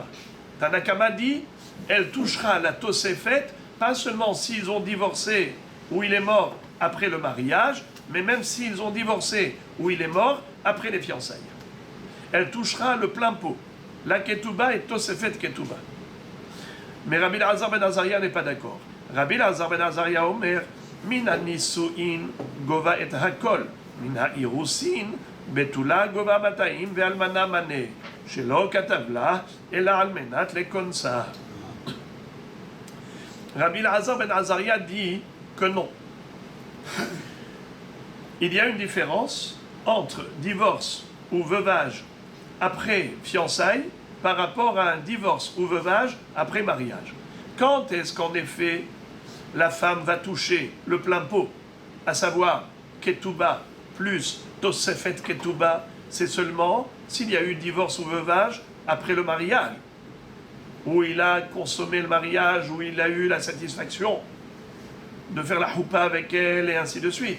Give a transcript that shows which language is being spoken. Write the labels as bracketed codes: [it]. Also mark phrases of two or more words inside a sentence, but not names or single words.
[fr] Tanakama dit, elle touchera la Tosefet, pas seulement s'ils ont divorcé ou il est mort après le mariage, mais même s'ils ont divorcé ou il est mort après les fiançailles. Elle touchera le plein pot, la Ketouba et Tosefet Ketouba. Mais Rabbi Elazar ben Azaria n'est pas d'accord. [he] רבי אלעזר בן עזריה אומר, מן הנשואין גובה את הכל מן האירוסין בתולה גובה מאתים ואלמנה מנה, שלא כתב לה אלא על מנת לכנסה. [fr] Rabbi Elazar ben Azaria dit que non. Il y a une différence entre divorce ou veuvage après fiançailles par rapport à un divorce ou veuvage après mariage. Quand est-ce qu'en effet la femme va toucher le plein pot, à savoir Ketouba plus Tosefet Ketouba, c'est seulement s'il y a eu divorce ou veuvage après le mariage, où il a consommé le mariage, où il a eu la satisfaction de faire la choupa avec elle et ainsi de suite.